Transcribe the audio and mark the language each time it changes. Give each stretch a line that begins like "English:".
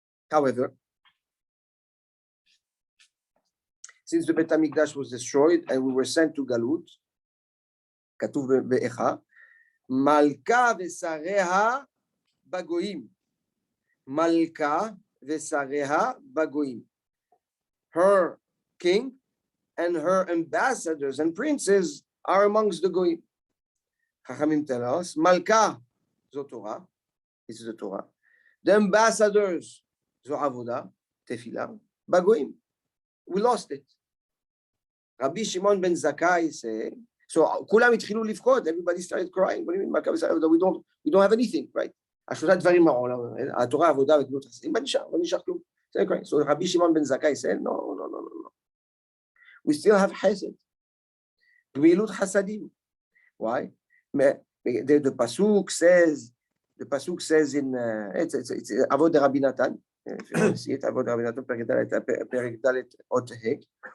English: However, since the Bet HaMikdash was destroyed and we were sent to Galut,
Hebrew: כתוב באיכה, מלכה ושריה בגויים. מלכה ושריה בגויים.
English: Her king and her ambassadors and princes are amongst the goyim. Chachamim tell us, Malka, זו Torah, this is the Torah. The ambassadors,
Hebrew: זו עבודה, תפילה, בגויים.
English: We lost it. Rabbi Shimon ben Zakkai said, so
Hebrew: כולם התחילו לבכות,
English: everybody started crying. What do you mean?
Hebrew: מלכה ושריה,
English: we don't have anything, right?
Hebrew: השלושה דברים מהעולם, התורה, עבודה וגמילות חסדים, מה נשאר כלום?
English: So Rabbi Shimon ben Zakkai said, no. We still have chesed. Gemilut hasadim. Why? The pasuk says in it's Avod Rabbi Natan. If you want to see it, Avod Rabbi Natan, Perek Dalet Ot He.